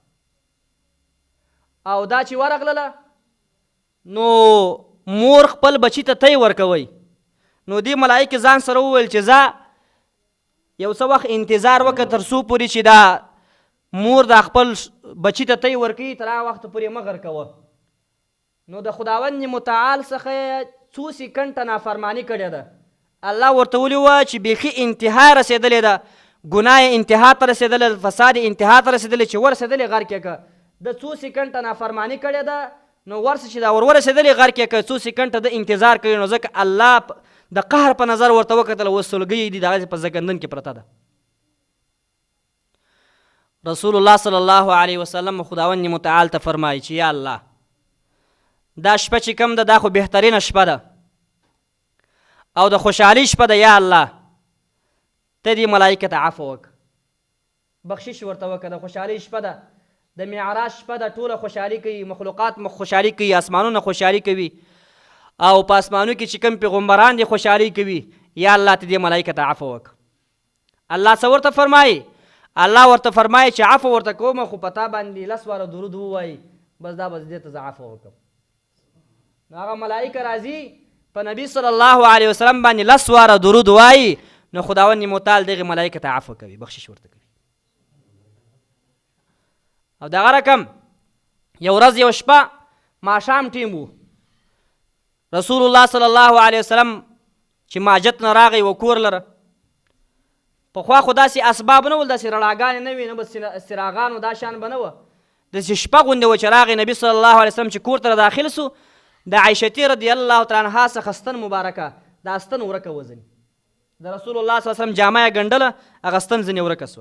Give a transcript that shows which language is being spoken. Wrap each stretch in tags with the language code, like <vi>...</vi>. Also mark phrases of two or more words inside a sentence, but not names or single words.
<ps>او دا چې ورغلله نو مور خپل بچي ته تی ورکوئ. نو دې ملایکې ځان سره وویل چې ځه یو څه وخت انتظار وکړه تر څو پورې چې دا مور دا خپل بچي ته تی ورکوي تر هغه وخته پورې مه غرقوه. نو د خداوند متعال څخه څو سکنډه نافرماني کړې ده. الله ورته ویلي وه چې بیخي انتها رسېدلې ده ګناه یې انتها ته رسېدلی فساد یې انتها ته رسېدلی چې ورسېدلې غرق یې که د څو سکنډه نافرماني کړې ده نو ورسه چې دا ورسېدلې غرق یې که څو سکنډه د انتظار کوي نو ځکه الله د قهر په نظر ورته وکتل اوس سلګۍ دي دغسې په زکندن کې پرته ده. رسول الله</ps> <ar>صلی الله علیه وسلم</ar> <ps>خداوند متعال ته فرمایي چې یا الله دا شپه چې کوم ده دا خو بهترینه شپه ده او د خوشحالي شپه ده. یا الله ته دې ملایکه ته عفو وکړه بخشش ورته وکړه. د خوشحالي شپه ده د معراج شپه ده ټوله خوشحالي کوي مخلوقات خوشحالي کوي اسمانونه خوشحالي کوي او په اسمانو کې چې کوم پیغمبران دي خوشحالي کوي. یا الله ته دې ملایکه ته عفو وکړه. الله څه ورته فرمایي؟ الله ورته فرمایي چې عفو ورته کوم خو په تا باندې 10 واره درود ووایي بس دا بس دې ته زه عفو وکړم. نو هغه ملایکه راځي په نبي</ps> <ar>صلی الله علیه وسلم</ar> <ps>باندې 10 واره درود وایي نو خداوند متعال دغې ملایکه ته عفو کوي بخشش ورته کوي. او دغه رقم یو ورځ یو شپه ماښام ټیم و رسول الله</ps> <ar>صلی الله علیه وسلم</ar> <ps>چې ماجت نه راغی و کور لره پخوا خو داسې اسباب نه ول داسې رڼاګانې نه وي نه به څراغان و دا شیان به نه وه داسې شپه غوندې وه چې راغی نبي</ps> <ar>صلی الله علیه وسلم</ar> <ps>چې کور ته داخل سو د عایشتې</ps> <ar>رضی الله تعالی عنها</ar> <ps>څخه ستن مبارکه دا ستن ورکه وه ځنې د رسول الله</ps> <ar>صلی الله علیه وسلم</ar> <ps>جامه یې ګنډله هغه ستن ځنې ورکه سول.</ps>